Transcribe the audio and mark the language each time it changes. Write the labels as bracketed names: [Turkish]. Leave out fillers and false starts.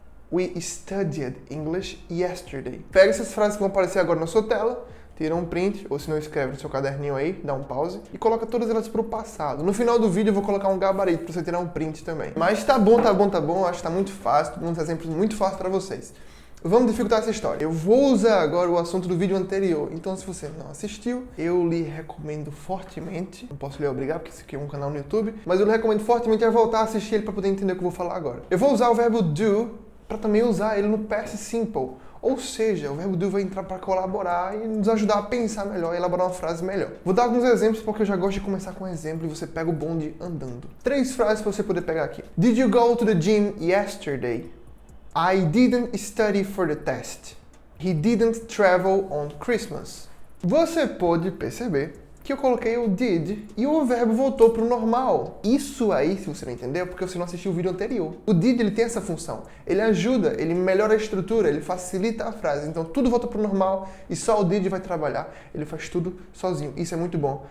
[English] We studied English yesterday. [Portuguese] Pega essas frases que vão aparecer agora na sua tela, tira um print, ou se não escreve no seu caderninho aí, dá um pause, e coloca todas elas pro passado. No final do vídeo eu vou colocar um gabarito pra você tirar um print também. Mas tá bom, acho que tá muito fácil, uns exemplos muito fáceis pra vocês. Vamos dificultar essa história. Eu vou usar agora o assunto do vídeo anterior, então se você não assistiu, eu lhe recomendo fortemente, não posso lhe obrigar porque esse aqui é um canal no YouTube, mas eu lhe recomendo fortemente a voltar a assistir ele para poder entender o que eu vou falar agora. Eu vou usar o verbo do para também usar ele no Past Simple, Ou seja, o verbo do vai entrar para colaborar e nos ajudar a pensar melhor e elaborar uma frase melhor. Vou dar alguns exemplos porque eu já gosto de começar com um exemplo e você pega o bonde andando. 3 frases para você poder pegar aqui. [English] Did you go to the gym yesterday? I didn't study for the test. He didn't travel on Christmas. [Portuguese] Você pode perceber que eu coloquei o did e o verbo voltou para o normal. Isso aí, se você não entendeu, é porque você não assistiu o vídeo anterior. O did, ele tem essa função. Ele ajuda, ele melhora a estrutura, ele facilita a frase. Então tudo volta para o normal e só o did vai trabalhar. Ele faz tudo sozinho. Isso é muito bom.